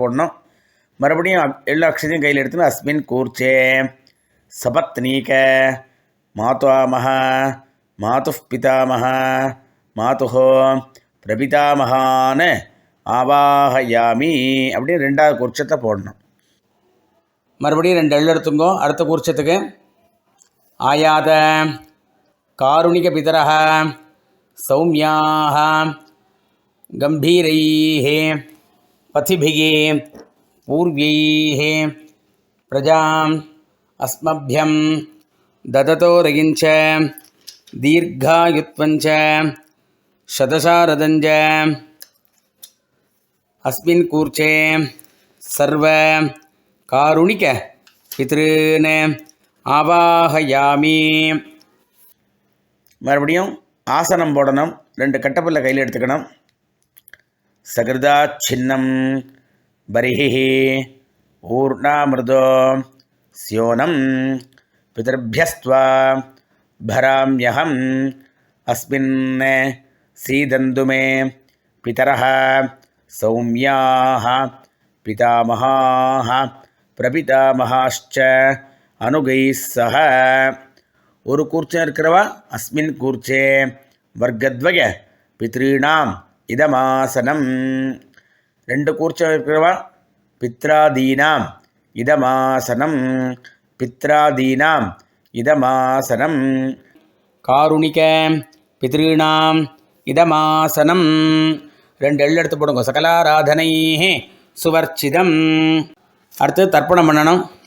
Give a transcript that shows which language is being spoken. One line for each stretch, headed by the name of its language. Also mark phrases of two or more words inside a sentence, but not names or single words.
Tamil: போடணும் மறுபடியும் எள்ளு அக்ஷதையும் கையில் எடுத்துன்னு
Sanskrit: अस्मिन् कूर्चे सपत्नीक मातामह मातुः पितामह मातुः प्रपितामहान् आवाहयामि
Tamil: அப்படின்னு 2வது கூர்ச்சத்தை போடணும் மறுபடியும் 2 எள்ளு எடுத்துங்கோ அடுத்த கூர்ச்சத்துக்கு
Sanskrit: आयात कारुणिकपितरः सौम्याः गम्भीरैः पथिभिः पूर्व्यैः प्रजाम् अस्मभ्यं ददतो रगिञ्च दीर्घायुत्वञ्च शतशारदञ्च अस्मिन् कूर्चे सर्व कारुणिक पितॄन् ஆவாஹயாமி
Tamil: மறுபடியும் ஆசனம் போடணும் 2 கட்டப்பல்ல கையில் எடுத்துக்கணும்
Sanskrit: सकृदा छिन्नं बर्हिः ऊर्णाम्रदः स्योनम् पितृभ्यस्त्वा भराम्यहम् अस्मिन् सीदन्तुमे पितरः सौम्याः पितामहाः प्रपितामहाश्च अनुगैः सह
Tamil: ஒரு கூர்ச்சம் இருக்கிறவா
Sanskrit: अस्मिन् कूर्चे वर्गद्वय पितॄणाम् इदमासनम्
Tamil: 2 கூர்ச்சம் இருக்கிறவா
Sanskrit: पित्रादीनाम् इदमासनम् पित्रादीनाम् इदमासनम् कारुणिक पितॄणाम् इदमासनम्
Tamil: 2 எள்ளு எடுத்து போடுங்க
Sanskrit: सकलाराधनैः स्वर्चितम्
Tamil: அடுத்து தர்ப்பணம் பண்ணணும்